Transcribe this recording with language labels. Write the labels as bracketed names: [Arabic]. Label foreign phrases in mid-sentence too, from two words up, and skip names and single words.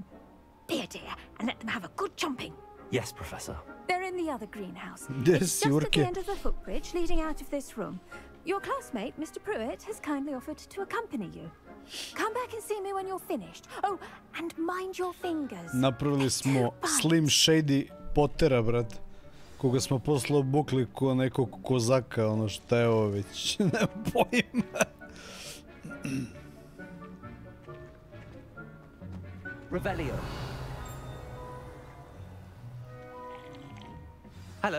[English] Be a dear and let them have a good chomping. Yes, Professor. They're in the other greenhouse. Yes, Just at the end of the footbridge leading out of this room. Your classmate, Mr. Pruitt, has kindly offered to accompany you. Come back and see me when you're finished. Oh, and mind your fingers. [Serbian] Napravili smo Slim Shady Pottera, brat. Koga smo posle obukli ko nekog kozaka, ono šta je ovo već, ne pojma. [English] Revelio. Hello.